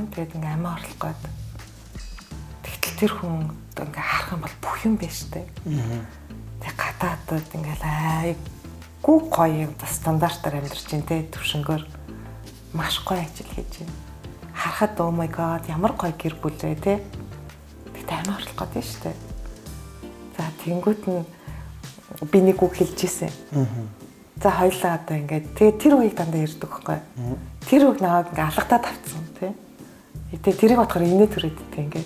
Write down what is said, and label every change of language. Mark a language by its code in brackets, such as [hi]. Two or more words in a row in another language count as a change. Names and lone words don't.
[mn] Тэгээд ингээм амиа орлох гээд. Тэгтэл тэр хүн ингээ харах юм бол бүх юм байна шүү дээ. Тэгээд гадаадад ингээл айгуу гоё юм стандартаар амьдарч байна те төвшнгөөр маш гоё ажил хийж байна. Харахад [en] oh my god [mn] ямар гоё гэр бүлээ те. Тэгтээ амиа орлох гээд шүү дээ. За тэнгуут нь би нэг үг хэлж ирсэн. За хоёлаа одоо ингээд тэгээ тэр үеийг дандаа ярьдаг байхгүй. Тэр үг наваг ингээд алгадаад тавцсан тий. Тэгээ тэрийг бодохоор инээ төрөөд тий ингээд.